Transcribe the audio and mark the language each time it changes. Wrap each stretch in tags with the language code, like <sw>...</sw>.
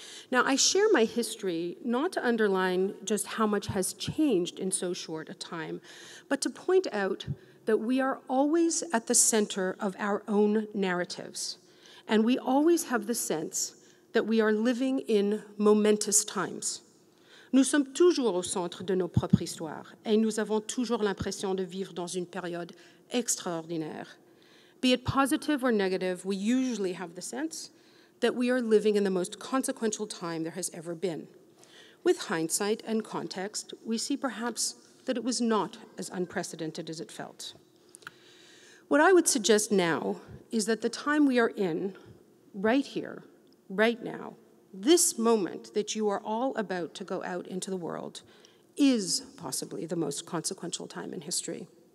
<en>Now, I share my history not to underline just how much has changed in so short a time, but to point out that we are always at the center of our own narratives, and we always have the sense that we are living in momentous times.</en> <fr>Nous sommes toujours au centre de nos propres histoires, et nous avons toujours l'impression de vivre dans une période extraordinaire.</fr> <en>Be it positive or negative, we usually have the sense that we are living in the most consequential time there has ever been. With hindsight and context, we see perhaps that it was not as unprecedented as it felt. What I would suggest now is that the time we are in, right here, right now, this moment that you are all about to go out into the world, is possibly the most consequential time in history.</en>